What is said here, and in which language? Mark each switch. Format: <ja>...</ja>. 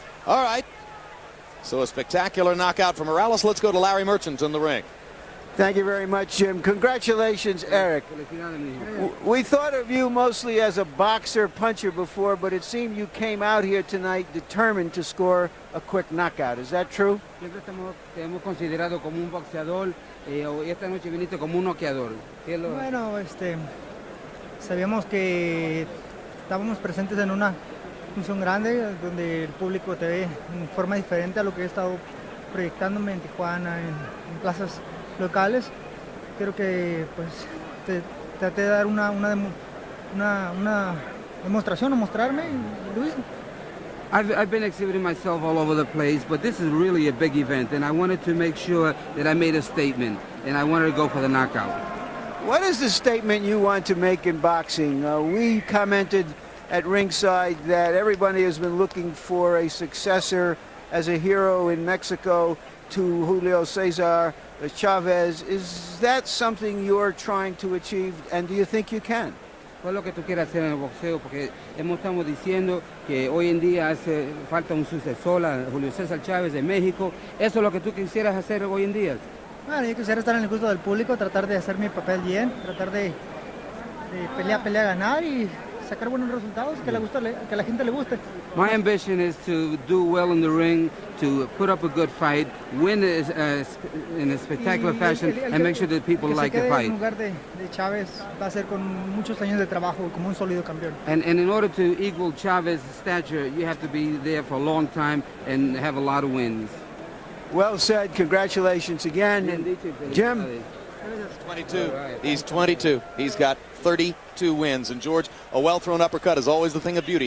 <en>All right. So a spectacular knockout for Morales. Let's go to Larry Merchant in the ring. Thank you very much, Jim. Congratulations, Erik. We thought of you mostly as a boxer puncher before, but it seemed you came out here tonight determined to score a quick knockout. Is that true?</en> <es>Siempre te hemos considerado como un boxeador, esta noche viniste como un noqueador. Bueno, sabíamos que estábamos presentes en una función grande donde el público te ve en forma diferente a lo que he estado proyectándome en Tijuana, en plazas locales. Creo que pues traté de dar una demostración o mostrarme y lo hice.</es> <en>I've been exhibiting myself all over the place, but this is really a big event, and I wanted to make sure that I made a statement, and I wanted to go for the knockout. What is the statement you want to make in boxing? We commented at ringside that everybody has been looking for a successor as a hero in Mexico to Julio Cesar Chavez. Is that something you're trying to achieve, and do you think you can?</en> <es>¿Cuál es lo que tú quieres hacer en el boxeo? Porque estamos diciendo que hoy en día hace falta un sucesor a Julio César Chávez de México. ¿Eso es lo que tú quisieras hacer hoy en día? Bueno, yo quisiera estar en el gusto del público, tratar de hacer mi papel bien, tratar de pelear, ganar y sacar buenos resultados, que la gente le guste.</es> <en>My ambition is to do well in the ring, to put up a good fight, win in a spectacular fashion, and make sure that people like the fight.</en> <es>En lugar de Chávez va a ser con muchos años de trabajo, como un sólido campeón.</es> <en>And in order to equal Chavez's stature, you have to be there for a long time and have a lot of wins. Well said. Congratulations again. And Jim? 22. He's 22. He's got 32 wins. And George, a well-thrown uppercut is always the thing of beauty.</en>